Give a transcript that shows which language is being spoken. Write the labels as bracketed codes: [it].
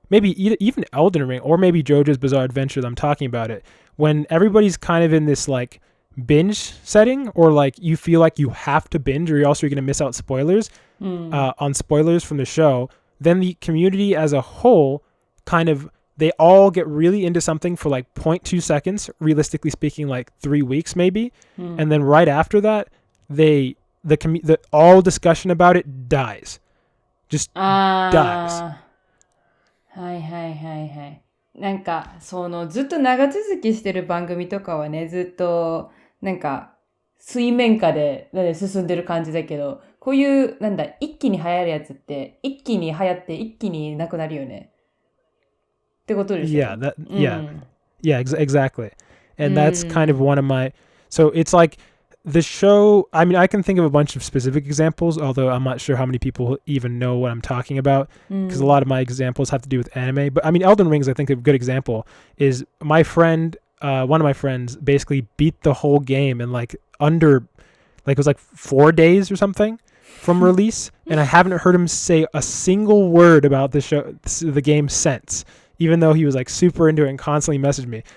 [en] even Elden Ring or maybe JoJo's Bizarre Adventure that I'm talking about it, when everybody's kind of in this like binge setting, or like you feel like you have to binge or else you're going to miss out spoilers on spoilers from the show, then the community as a whole kind of, they all get really into something for like 0.2 seconds, realistically speaking, like 3 weeks maybe. And then right after that, the all discussion about it dies. Just dies. [ja] はいはいはいはい。なんか、ずっと長続きしてる番組とかはね、ずっと、なんか、水面下で進んでる感じだけど、こういう、一気に流行るやつって、一気に流行って一気になくなるよね。ってことでしょ？ [en] Yeah, exactly. And that's kind of one of my, so it's like the show, I mean, I can think of a bunch of specific examples, although I'm not sure how many people even know what I'm talking about, because a lot of my examples have to do with anime. But I mean, Elden Ring is, I think, a good example. Is my friend, one of my friends basically beat the whole game in like under, like it was like 4 days or something from release, and I haven't heard him say a single word about the game since, even though he was like super into it and constantly messaged me.